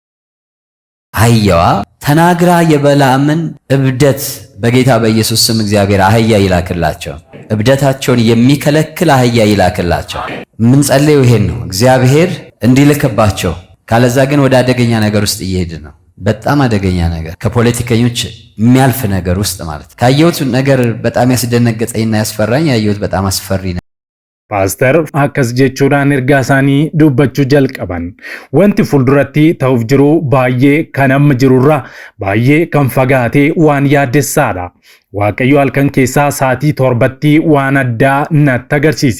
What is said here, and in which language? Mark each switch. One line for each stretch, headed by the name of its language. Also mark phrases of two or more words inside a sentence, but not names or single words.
Amharic: አህያዋ ተናግራ የበለዓምን እብደት በጌታ በኢየሱስ ስም እግዚአብሔር አህያ ይላክላቸው። እብደታቸውን የሚከለክል አህያ ይላክላቸው። ምን ጸልየው ይሄን ነው እግዚአብሔር እንዲልክባቸው ካለዛ ግን ወደ አደገኛ ነገር ውስጥ እየሄድን ነው። በጣም አደገኛ ነገር፣ ከፖለቲከኞች የሚያልፍ ነገር ውስጥ ማለት። ካየሁት ነገር በጣም ያስደነገጠኝና ያስፈራኝ ያየሁት በጣም አስፈሪ ነው።
Oromo: Paaster akkas jechuudhaan ergaa isaanii dubbachuu jalqaban. Wanti fuulduratti ta'uuf jiru baay'ee kan amma jirurraa baay'ee kan fagaatee waan yaaddessaadha. Waaqayyo halkan keessaa sa'aatii torbatti waan addaa natti agarsiise.